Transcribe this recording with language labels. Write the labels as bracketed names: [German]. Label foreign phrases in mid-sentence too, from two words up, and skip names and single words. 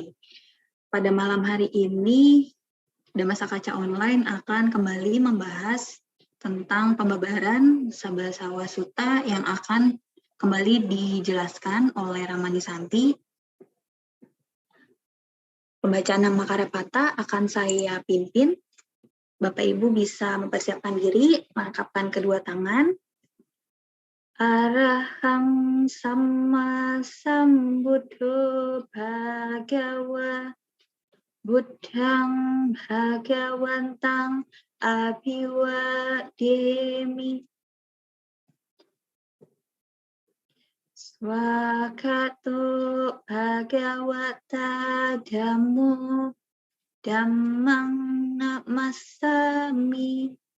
[Indonesian] Pada malam hari ini, Dhamma Sakaca Online akan kembali membahas tentang pembabaran Sabasawa Sutta yang akan kembali dijelaskan oleh Ramani Santi. Pembacaan nama Karapata akan saya pimpin. Bapak Ibu bisa mempersiapkan diri, mengangkatkan kedua tangan. [Pali] Arahang Samma Sambuddho Bhagawa Buddhang Bhagawantang Abhiwademi Swakato Bhagawata Dhammo Dhammang Namasami